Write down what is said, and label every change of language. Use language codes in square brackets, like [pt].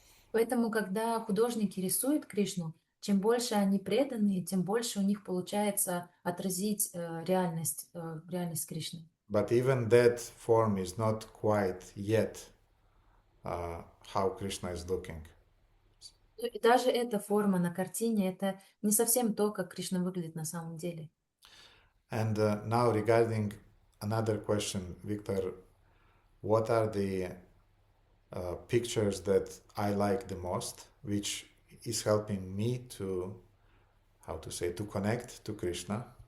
[ru] Поэтому, когда художники рисуют Кришну, чем больше они преданы, тем больше у них получается отразить реальность Кришны. [en] But even that form is not quite yet how Krishna is looking. [ru] И даже эта форма на картине, это не совсем то, как Кришна выглядит на самом деле. [en] And now regarding another question, Victor, what are the pictures that I like the most, which is helping me to connect to Krishna?